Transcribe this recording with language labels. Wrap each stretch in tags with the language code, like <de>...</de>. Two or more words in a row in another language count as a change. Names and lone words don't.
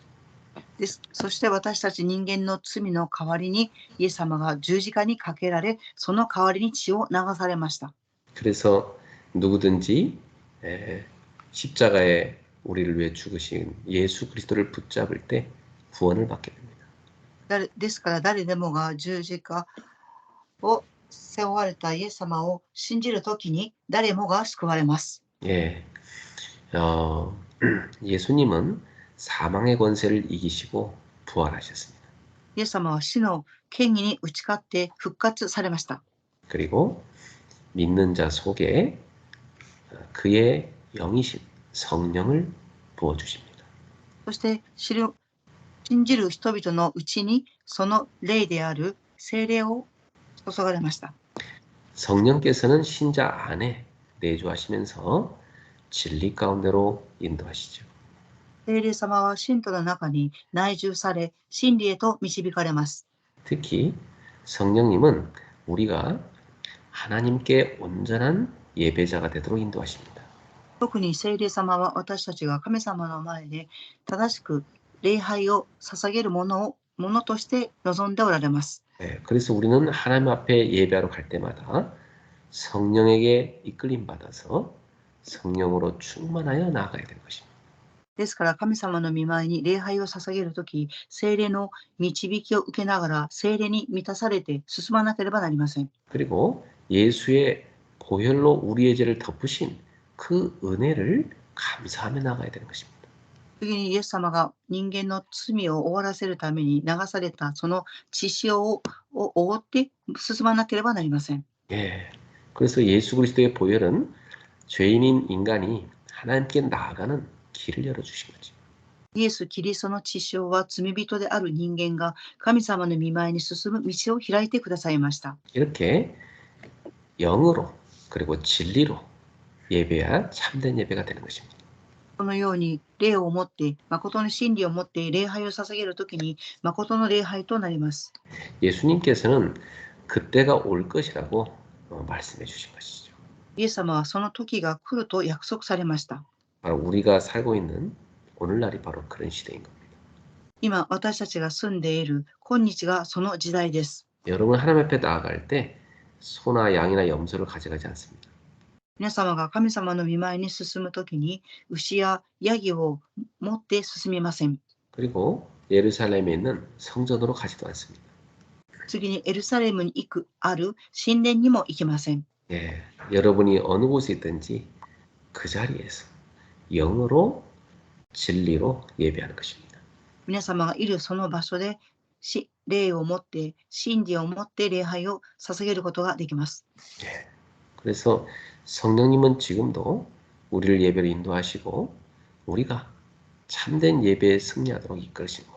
<ja>そして私たち人間の罪の代わりにイエス様が十字架にかけられ、その代わりに血を流されました。</ja> <ko>그래서 누구든지 십자가에 우리를 위해 죽으신 예수 그리스도를 붙잡을 때 구원을 받게 됩니다.</ko> <ja>ですから誰でもが十字架を背負われたイエス様を信じるときに誰もが救われます。</ja> <ko>예, 예수님은 사망의 권세를 이기시고 부활하셨습니다.</ko> <ja>イエス様は死の権威に打ち勝って復活されました。</ja> <ko>그리고 믿는 자 속에 그의 영이신 성령을 부어주십니다.</ko> <ja>そして信じる人々のうちにその霊である聖霊を注がれました。</ja> <ko>성령께서는 신자 안에 내주하시면서 진리 가운데로 인도하시죠.</ko> <ja>聖霊様は信徒の中に内住され、真理へと導かれます。</ja> <ko>특히 성령님은 우리가 하나님께 온전한 예배자가 되도록 인도하십니다.</ko> <ja>特に聖霊様は私たちが神様の前で正しく礼拝を捧げるものとして望んでおられます。</ja> <ko>그래서 우리는 하나님 앞에 예배하러 갈 때마다 성령에게 이끌림 받아서 성령으로 충만하여 나아가야 되는 것입니다.</ko> <ja>ですから神様の御前に礼拝を捧げるとき、聖霊の導きを受けながら聖霊に満たされて進まなければなりません。</ja> <ko>그리고 예수의 보혈로 우리의 죄를 덮으신 그 은혜를 감사하며 나가야 되는 것입니다.</ko> <ja>次にイエス様が人間の罪を終わらせるために流されたその血潮を覆って進まなければなりません。</ja> <ko>예. 그래서 예수 그리스도의 보혈은 죄인인 인간이 하나님께 나아가는 길을 열어주신 거죠.</ko> <ja>イエス・キリストの血潮は罪人である人間が神様の御前に進む道を開いてくださいました。</ja> <ko>이렇게 영으로 그리고 진리로 예배야 참된 예배가 되는 것입니다.</ko> <ja>このように霊を持って、誠の真理を持って礼拝を捧げるときに誠の礼拝となります。</ja> <ko>예수님께서는 그때가 올 것이라고 말씀해 주신 것이죠.</ko> <ja>イエス様はその時が来ると約束されました。</ja> <ko>바로 우리가 살고 있는 오늘날이 바로 그런 시대인 겁니다.</ko> <ja>今私たちが住んでいる今日がその時代です。</ja> <ko>여러분 하나님 앞에 나아갈 때 소나 양이나 염소를 가져가지 않습니다.</ko> <ja>皆様が神様の御前に進むときに牛やヤギを持って進みません。</ja> <ko>그리고 예루살렘에 있는 성전으로 가지도 않습니다.</ko> <ja>次にエルサレムにある神殿にも行きません。</ja> <ko>예, 여러분이 어느 곳에 있든지 그 자리에서 영으로 진리로 예배하는 것입니다.</ko> <ja>皆様がいるその場所で霊を持って真理を持って礼拝を捧げることができます。</ja> <ko>예, 그래서 성령님은 지금도 우리를 예배로 인도하시고 우리가 참된 예배에 승리하도록 이끌으신 겁니다.</ko>